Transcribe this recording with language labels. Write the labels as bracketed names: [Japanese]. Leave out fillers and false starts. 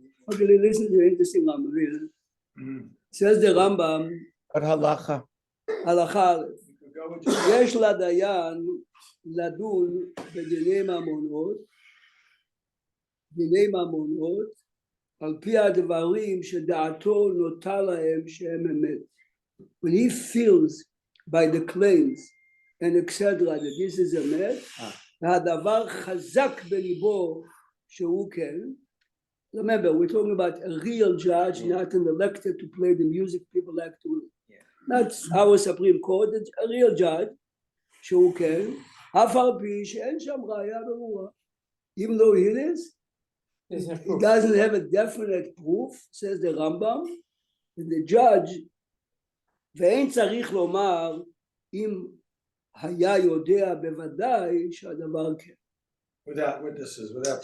[English] Okay, listen to the interesting Rambam here. Says the Rambam, But halacha. [Hebrew] הלכה א', יש לדיין לדון בדיני ממונות, דיני ממונות, על פי הדברים שדעתו נוטה להם שהם אמת. [English] When he feels by the claims and etc. that this is [Hebrew] אמת, והדבר חזק בליבו שהוא כן. [English] Remember, we're talking about a real judge, not an elected to play the music people like to. Not our Supreme Court, it's a real judge, [Hebrew] שהוא כן, אף על פי שאין שם ראיה ברורה. [English] Even though it is, it doesn't have a definite proof, says the Rambam, and the judge, [Hebrew] ואין צריך לומר אם היה יודע בוודאי שהדבר כן. [English] Without witnesses, without.